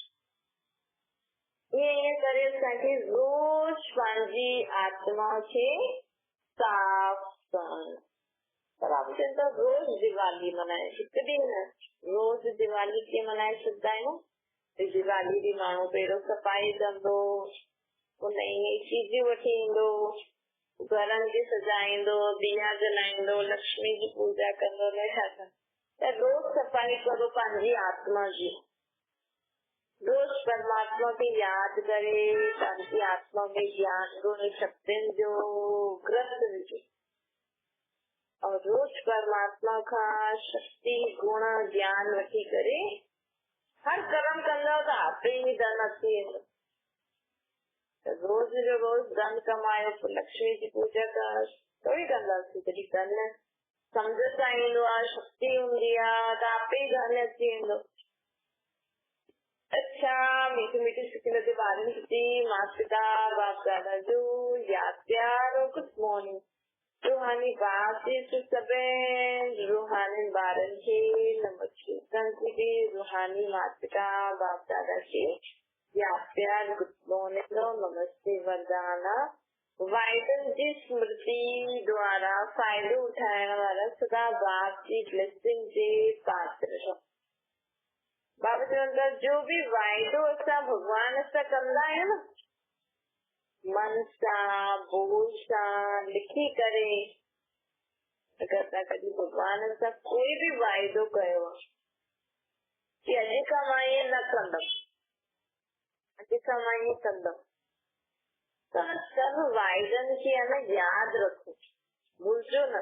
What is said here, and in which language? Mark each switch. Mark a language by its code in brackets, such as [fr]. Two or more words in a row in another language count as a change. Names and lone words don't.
[sd] ईअं करे असांखे रोज़ पंहिंजी आत्मा खे साफ़ करणु। पर आप चवंदा रोज़ दिवाली मल्हाए, हिकु ॾींहुं न, रोज़ दिवाली कीअं मल्हाए सघंदा आहियूं। दिवाली ॾींहुं माण्हू पहिरियों सफ़ाई कंदो, पोइ नई नई चीज़ूं वठी ईंदो, घरनि खे सजाईंदो, दिया जलाईंदो, लक्ष्मी जी पूजा कंदो, न छा था। त रोज़ सफ़ाई करो पंहिंजी आत्मा जी, रोज़ परमात्मा खे यादि करे पंहिंजी आत्मा में ज्ञान गुण शक्तियुनि जो ग्रंथ विझो और रोज़ परमात्मा खां शक्ति गुण ज्ञान वठी करे हर कर्म कंदव त आपे ई धन अची वेंदो। रोज़ जो रोज़ धन कमायो, लक्ष्मी जी पूजा करणु तो ई कंदासीं, जॾहिं धन सम्झ सां ईंदो आहे, शक्ति हूंदी आहे त आपे ई धन अची वेंदो। अच्छा, मीठी मीठी सुठी लॻे ॿारनि खे माता पिता बाप दादा जो यादि प्यार और [en] good morning. [sd] रूहानी बाप जी सभई रूहानी ॿारनि खे नमस्ते, रूहानी माता पिता बाप दादा खे यादि प्यार [en] good morning [sd] और नमस्ते वरदाना। वाहिगुरु जी स्मृति द्वारा फ़ाइदो उठाइण वारा सदा बाप जी ब्लेसिंग जे पात्र रहो। बाबा चवंदा जो बि वाइदो असां भॻवान सां कंदा आहियूं न, मन सां बोल सां लिखी करे, अगरि तव्हां कॾहिं भॻवान सां कोई बि वाइदो कयो कि अॼु खां मां ईअं न कंदमि, अॼु खां मां ईअं कंदमि, त सभु वाइदनि खे आहे न यादि रखो, भुलिजो न।